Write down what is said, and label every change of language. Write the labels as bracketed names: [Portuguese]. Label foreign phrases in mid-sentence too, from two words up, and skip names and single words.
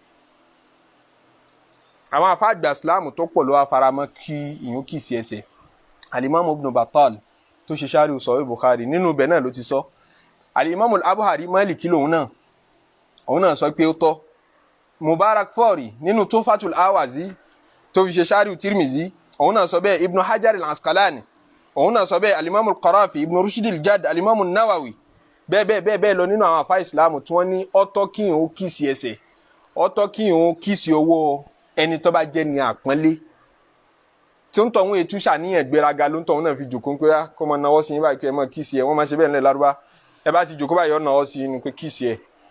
[Yoruba] àwọn àfáàgbà Islam tó pọ̀ ló wá faramọ́ kí ìyún kìsì ẹsẹ̀ Al-Imam Ibn Battal tó ṣe Sharh Sahih Bukhari nínú ibẹ̀ náà ló ti sọ Al-Imam Al-Abhari Maliki lòun náà sọ pé ó tọ́ Mubarakfuri nínú Tuhfatul Awazi tó fi ṣe Sharh Tirmizi òun náà sọ bẹ́ẹ̀ Ibn Hajar Al-Asqalani òun náà sọ bẹ́ẹ̀ Al-Imam Al-Qarafi Ibn Rushd Al-Jadd Al-Imam An-Nawawi bẹ́ẹ̀ lọ nínú àwọn àfáà Islam tí wọ́n ní ọ̀tọ̀ kí n ó kìsì ẹsẹ̀ ọ̀tọ̀ kí n ó kìsì owó ẹni tó bá jẹ́ ní àpọ́nlé tí ó ń tọ̀hún ètú ṣàníyàn gbéraga ló ń tọ̀hún náà fi jòkó pé kó mọ náwó sí yín báyìí pé ẹ mọ kìsì ẹ wọ́n máa ṣe bẹ́ẹ̀ nílẹ̀ Lárúbá ẹ bá ti jòkó báyìí ọ̀ náwó sí yín pé kìsì ẹ